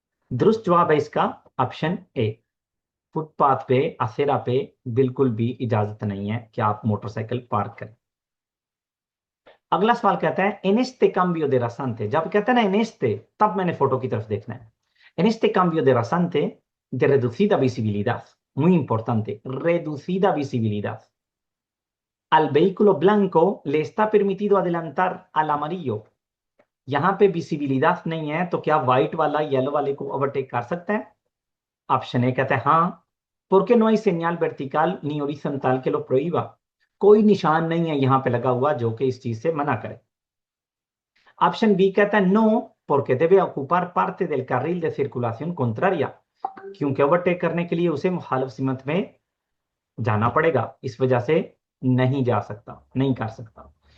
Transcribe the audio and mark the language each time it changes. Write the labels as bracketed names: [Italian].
[Hindi] दुरुस्त जवाब है इसका ऑप्शन ए। फुटपाथ पे असेरा पे बिल्कुल भी इजाजत नहीं है कि आप मोटरसाइकिल पार्क करें। अगला सवाल कहता है [Spanish] en este cambio de rasante, [Hindi] जब कहता है ना en este, तब मैंने फोटो की तरफ देखना है। [Spanish] en este cambio de rasante de reducida visibilidad, muy importante, reducida visibilidad, al vehículo blanco le está permitido adelantar al amarillo। [Hindi] यहां पे विजिबिलिटी नहीं है तो क्या व्हाइट वाला येलो वाले को ओवरटेक कर सकता है? ऑप्शन ए कहता है हाँ, [Spanish] porque no hay señal vertical ni horizontal que lo prohíba, [Hindi] कोई निशान नहीं है यहां पे लगा हुआ जो कि इस चीज से मना करे। ऑप्शन बी कहता है no [Spanish] porque debe ocupar parte del carril de circulación contraria, [Hindi] क्योंकि ओवरटेक करने के लिए उसे मुखालिफ सिमत में जाना पड़ेगा, इस वजह से नहीं जा सकता, नहीं कर सकता।